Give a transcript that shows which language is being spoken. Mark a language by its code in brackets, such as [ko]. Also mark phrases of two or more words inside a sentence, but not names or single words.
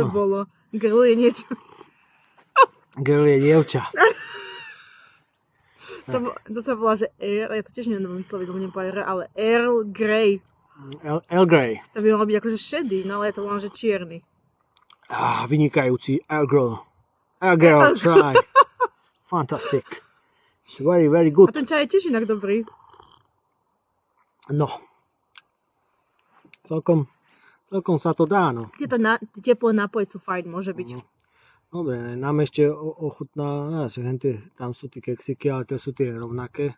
[sk] To bolo. Girl je niečo. Girl je dievča. To sa volá, že Earl, ja to tiež neviem vysloviť, lebo nepovedať, ale Earl Grey. Earl Grey. To by malo byť akože šedý, no ale je to len, že čierny. Vynikajúci Air Girl. Air Girl, try. [en] Fantastic. It's very, very [sk] A [en] good. [sk] ten čaj je tiež inak dobrý. No. Celkom sa to dá, no. Tieto teplé nápoje sú fajn, môže byť. Dobre, nám ešte ochutná, tam sú tie keksiky, ale to sú tie rovnaké.